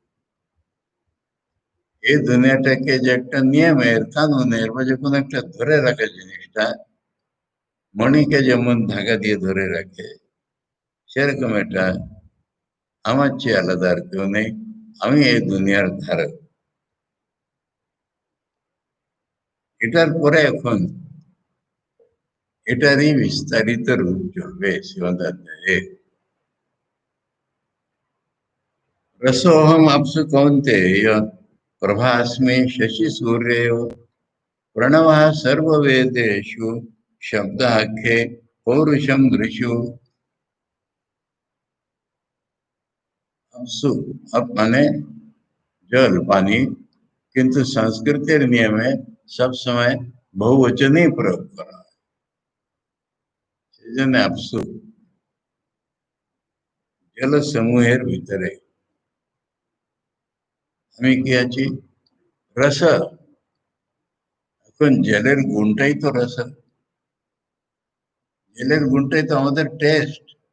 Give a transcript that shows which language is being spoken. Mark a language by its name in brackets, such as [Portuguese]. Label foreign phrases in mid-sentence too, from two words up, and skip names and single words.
[Bangla] এই দুনিয়াটাকে যে একটা নিয়মের কানুনের বা যে কোনো একটা ধরে রাখা জিনিসটা, মণিকে যেমন ধাগা দিয়ে ধরে রাখে, সেরকম এটা আমার চেয়ে আলাদা আর কেউ নেই। আমি এই দুনিয়ার ধারক। এটার পরে এখন এটারই বিস্তারিত রূপ চলবে শ্রীমদ অধ্যায়ে। [Sanskrit] रसोहम अप्सु कौन्तेय प्रभास्मि शशि सूर्यो प्रणवः सर्ववेदेषु शब्दाख्ये पौरुषम दृशु। अपसु, [Bangla] অপ মানে জল পানি, কিন্তু সংস্কৃতের নিয়মে সব সময় বহুবচন হি প্রয়োগ করা। সেজন্য আপসু জল সমূহের ভিতরে আমি কি আছি? রস। এখন জলের গুণটাই তো রস। জলের গুণটাই তো আমাদের টেস্ট।